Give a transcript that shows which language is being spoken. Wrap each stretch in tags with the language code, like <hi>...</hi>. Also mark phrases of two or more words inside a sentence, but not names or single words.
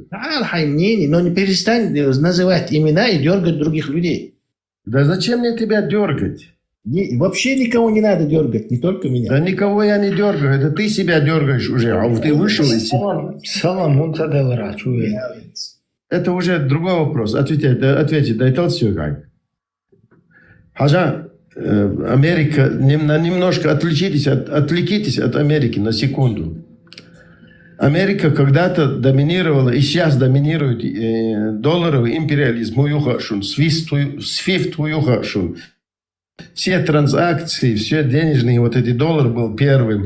<ru>Да, мнение, но не перестань называть имена и дергать других людей. Да зачем мне тебя дергать? Вообще никого не надо дергать, не только меня. Да никого я не дергаю, это ты себя дергаешь уже, а ты вышел из себя. Салам, это уже другой вопрос. Ответьте, дай толстюгай. Хажа, Америка, немножко отвлекитесь от Америки на секунду. Америка когда-то доминировала и сейчас доминирует долларовый империализм. SWIFT. Все транзакции, все денежные, вот эти доллар был первым.</ru>